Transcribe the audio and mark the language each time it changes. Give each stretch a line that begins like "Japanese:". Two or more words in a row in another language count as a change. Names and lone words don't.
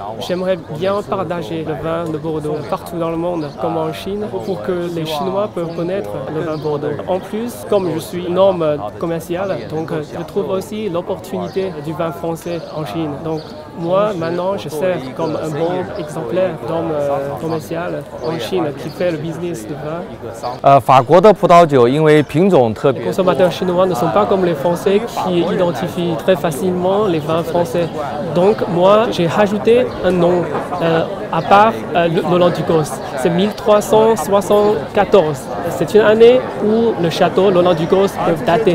French: J'aimerais bien partager le vin de Bordeaux partout dans le monde, comme en Chine, pour que les Chinois peuvent connaître le vin Bordeaux. En plus, comme je suis un homme commercial, donc je trouve aussi l'opportunité du vin français en Chine. Donc moi, maintenant, je sers comme un bon exemplaire d'homme commercial en Chine qui fait le business du vin.
Chinese: 法国的葡萄酒因为品种特
French: Les
Chinese: 别，
French: consommateurs chinois ne sont pas comme les Français qui identifient très facilement les vins français. Donc moi, j'ai rajouté un nom à part l'Olent-du-Cos. C'est 1374. C'est une année où le château l'Olent-du-Cos peut dater.